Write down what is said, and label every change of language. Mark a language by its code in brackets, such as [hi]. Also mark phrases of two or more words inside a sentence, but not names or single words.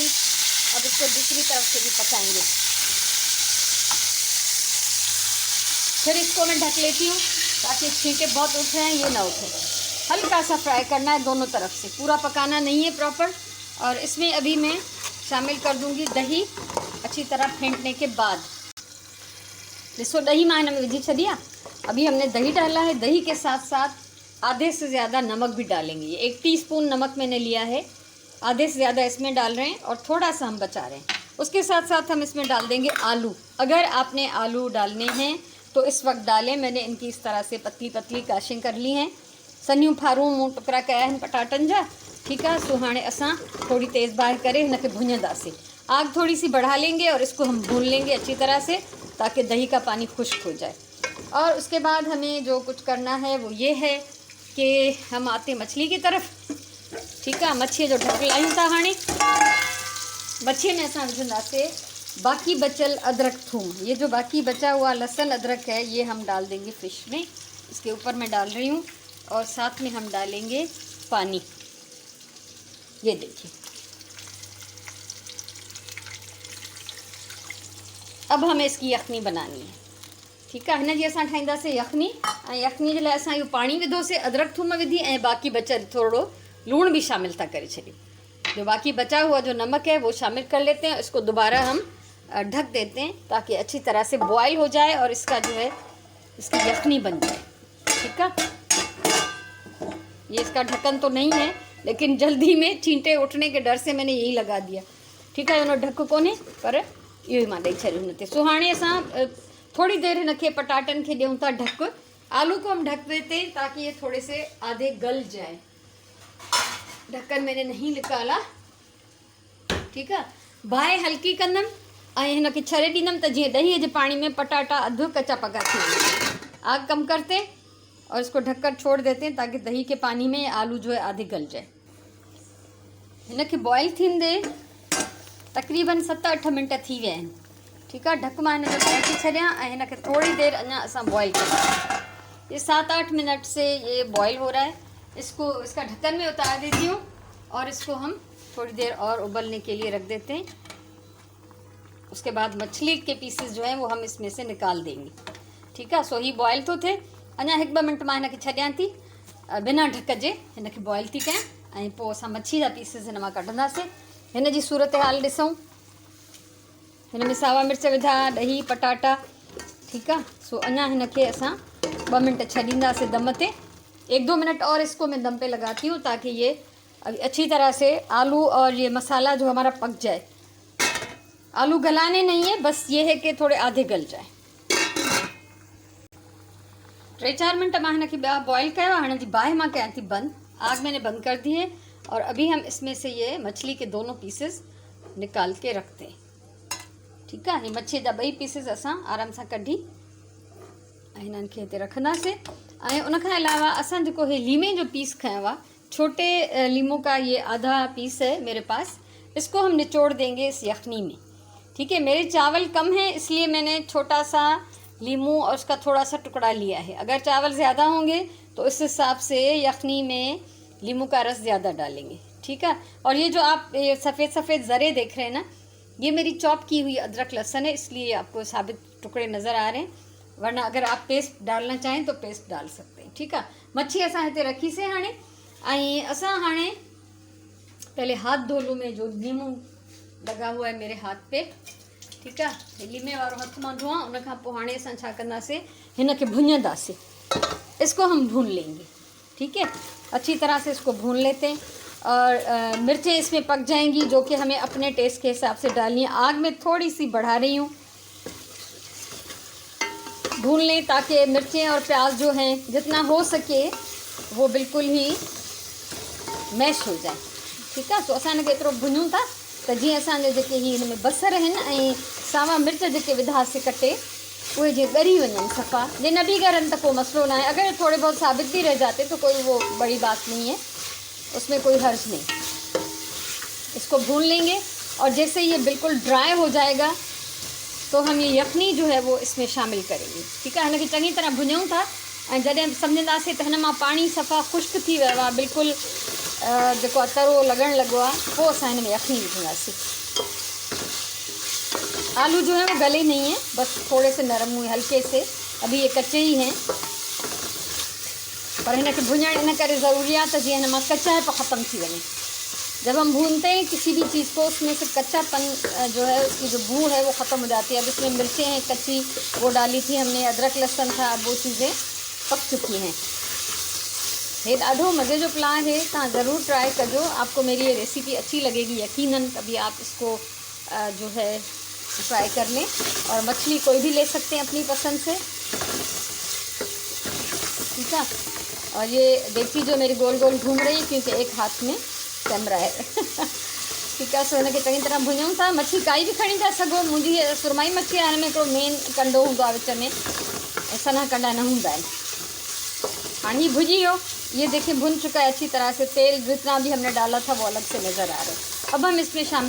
[hi] अब इसको दूसरी तरफ से भी पकाएंगे। फिर इसको मैं ढक लेती हूँ ताकि छींटे बहुत उठ रहे हैं ये ना उठे। हल्का सा फ्राई करना है दोनों तरफ से, पूरा पकाना नहीं है प्रॉपर। और इसमें अभी मैं शामिल कर दूँगी दही, अच्छी तरह फेंटने के बाद। इसको दही [sd] मां हिन में विझी छॾी आहे। [hi] अभी हमने दही डाला है, दही के साथ साथ आधे से ज़्यादा नमक भी डालेंगे। 1 टीस्पून नमक मैंने लिया है, आधे से ज़्यादा इसमें डाल रहे हैं, और थोड़ा सा हम बचा रहे हैं। उसके साथ साथ हम इसमें डाल देंगे आलू। अगर आपने आलू डालने हैं तो इस वक्त डालें। मैंने इनकी इस तरह से पतली पतली काशिंग कर ली हैं, [sd] सन्यूं फारूं मूं टुकड़ा कया आहिनि पटाटनि जा, [hi] ठीक है। [sd] सो हाणे असां थोड़ी तेज़ बाहि करे हिनखे भुञंदासीं। [hi] आग थोड़ी सी बढ़ा लेंगे और इसको हम भून लेंगे अच्छी तरह से, ताकि दही का पानी खुश्क हो जाए। और उसके बाद हमें जो कुछ करना है वो ये है कि हम आते मछली की तरफ, ठीक है। [sd] मच्छी जो ढक लायूं था, हाणे मच्छी में असां विझंदासीं बाकी बचल अदरक थूम, [hi] ये जो बाकी बचा हुआ लहसुन अदरक है ये हम डाल देंगे फ़िश में। इसके ऊपर मैं डाल रही हूँ और साथ में हम डालेंगे पानी। ये देखिए, अब हमें इसकी यखनी बनानी है। ठीक है, [sd] हिन जी असां ठाहींदासीं यखनी। ऐं यखनी जे लाइ असां इहो पाणी विधोसीं, अदरक थूम विधी ऐं बाक़ी बचल थोड़ो लूण भी शामिल था करे छॾियूं। [hi] जो बाकी बचा हुआ जो नमक है वो शामिल कर लेते हैं। इसको दोबारा हम ढक देते हैं ताकि अच्छी तरह से बॉयल हो जाए और इसका जो है इसकी यखनी बन जाए। ठीक है, ये इसका ढक्कन तो नहीं है लेकिन जल्दी में चींटे उठने के डर से मैंने यही लगा दिया। ठीक है, [sd] उन ढक कोन्हे पर इहो ई मां ॾेई छॾियो हुन ते। सो हाणे असां थोड़ी देर हिनखे पटाटन खे ॾियूं था ढक। [hi] आलू को हम ढक देते हैं ताकि ये थोड़े से आधे गल जाए। ढक्कन मैंने नहीं निकाला। ठीक है, [sd] बाहि हल्की कंदमि ऐं हिनखे छॾे ॾींदमि त जीअं ॾहीअ जे पाणी में पटाटा अधु कच्चा पका थी वञनि। [hi] आग कम करते और इसको ढककर छोड़ देते हैं ताकि दही के पानी में आलू जो है आधे गल जाए। [sd] हिनखे बॉयल थींदे तकरीबन 7-8 मिनट थी विया आहिनि। ठीक है, ढक मां हिनखे ढकी छॾियां ऐं हिनखे थोड़ी देर अञा असां बॉयल कयूं। [hi] ये 7-8 मिनट से ये बॉयल हो रहा है। इसको इसका ढक्कन में उतार देती हूँ और इसको हम थोड़ी देर और उबलने के लिए रख देते हैं। उसके बाद मछली के पीसेस जो हैं वो हम इसमें से निकाल देंगे। ठीक है, [sd] सो ही बॉयल तो थे। अञा 1-2 मिनट मां हिनखे छॾियां थी बिना ढक जे, हिनखे बॉयल थी कयां ऐं पोइ असां मच्छी जा पीसेस हिन मां कढंदासीं। हिन जी सूरत हाल ॾिसूं। हिन में सावा मिर्च विधा, ॾही, पटाटा। [hi] ठीक है, [sd] सो अञा हिनखे असां 2 मिनट छॾींदासीं दम ते। [hi] 1-2 मिनट और इसको मैं दम पे लगाती हूँ ताकि ये अच्छी तरह से आलू और ये मसाला जो हमारा पक जाए। आलू गलाने नहीं है, बस ये है कि थोड़े आधे गल जाए। [sd] 3-4 मिनट मां हिनखे ॿिया बॉयल कयो। हाणे जी बाहि मां कयां थी बंद। [hi] आग मैंने बंद कर दी है और अभी हम इसमें से ये मछली के दोनों पीसेस निकाल के रखते हैं। ठीक है, [sd] ये मच्छी जा 2 पीसेस असां आराम सां कढी ऐं हिननि खे हिते रखंदासीं। ऐं उनखां अलावा असां जेको हे लीमे जो पीस खयो आहे, [hi] छोटे लीमू का ये आधा पीस है मेरे पास, इसको हम निचोड़ देंगे इस यखनी में। ठीक है, मेरे चावल कम हैं इसलिए मैंने छोटा सा लीमू और उसका थोड़ा सा टुकड़ा लिया है। अगर चावल ज़्यादा होंगे तो इस हिसाब से यखनी में लीमू का रस ज़्यादा डालेंगे। ठीक है, और ये जो आप ये सफ़ेद सफ़ेद ज़रे देख रहे हैं ना, ये मेरी चॉप की हुई अदरक लहसुन है, इसलिए आपको साबित टुकड़े नज़र आ रहे हैं। वरना अगर आप पेस्ट डालना चाहें तो पेस्ट डाल सकते हैं। ठीक है, [sd] मच्छी असां हिते रखी से हाणे ऐं असां हाणे [hi] पहले हाथ धो लूँ। मैं जो लीमू लगा हुआ है मेरे हाथ पे। ठीक है, [sd] लीमे वारो हथ मां धोआं। उन खां पोइ हाणे असां छा कंदासीं, हिनखे भुञंदासीं। [hi] इसको हम भून लेंगे। ठीक है, अच्छी तरह से इसको भून लेते हैं और मिर्चें इसमें पक जाएंगी जो कि हमें अपने टेस्ट के हिसाब से डालनी है। आग में थोड़ी सी बढ़ा रही हूँ, भून लें ताकि मिर्चें और प्याज जो हैं जितना हो सके वो बिल्कुल ही मैश हो जाए। ठीक है, [sd] सो असां हिनखे एतिरो भुञूं था त जीअं असांजे जेके ही हिन में बसर आहिनि ऐं सावा मिर्च जेके विधासीं कटे उहे जीअं ॻरी वञनि सफ़ा। जे न बि ॻरनि त कोई मसलो ना है। [hi] अगर थोड़े बहुत साबित भी रह जाते तो कोई वो बड़ी बात नहीं है, उसमें कोई हर्ज नहीं। इसको भून लेंगे और जैसे ये बिल्कुल ड्राई हो जाएगा तो हम ये यखनी जो है वो इसमें शामिल करेंगे। ठीक है, [sd] हिनखे चङी तरह भुञूं था ऐं जॾहिं सम्झंदासीं त हिन मां पाणी सफ़ा ख़ुश्क थी वियो आहे, बिल्कुलु जेको आहे तरो लॻण लॻो आहे, पोइ असां हिन में यखनी विझंदासीं। [hi] आलू जो है वो गले नहीं है, बस थोड़े से नरम हुए हल्के से, अभी ये कच्चे ही हैं। [sd] पर इनके भुञण इन करे ज़रूरी है तो जीअं हिन मां कच्चापन ख़त्म थी वञे। [hi] जब हम भूनते हैं किसी भी चीज़ को उसमें से कच्चापन जो है उसकी जो बू है वो ख़त्म हो जाती है। अब इसमें मिर्चें हैं कच्ची, वो डाली थी हमने, अदरक लहसुन था, वो चीज़ें पक चुकी हैं। [sd] ये ॾाढो मज़े जो प्लान है, तव्हां ज़रूर ट्राई कजो। [hi] आपको मेरी ये रेसिपी अच्छी लगेगी यकीनन, तभी आप इसको जो है ट्राई कर लें। और मछली कोई भी ले सकते हैं अपनी पसंद से। ठीक है, और ये देखिए जो मेरी गोल गोल घूम रही है क्योंकि एक हाथ में कैमरा है। ठीक है, [sd] सो हिनखे चङी तरह भुञूं था। मच्छी काई भी खणी था सघो, मुंहिंजी सुरमाई मच्छी आहे, हिन में हिकिड़ो मेन कंडो हूंदो आहे विच में, सना कंडा न हूंदा आहिनि। हाणे ही भुजी वियो, [hi] ये देखिए भुन चुका है अच्छी तरह से। तेल जितना भी हमने डाला था वो अलग से नज़र आ रहा है।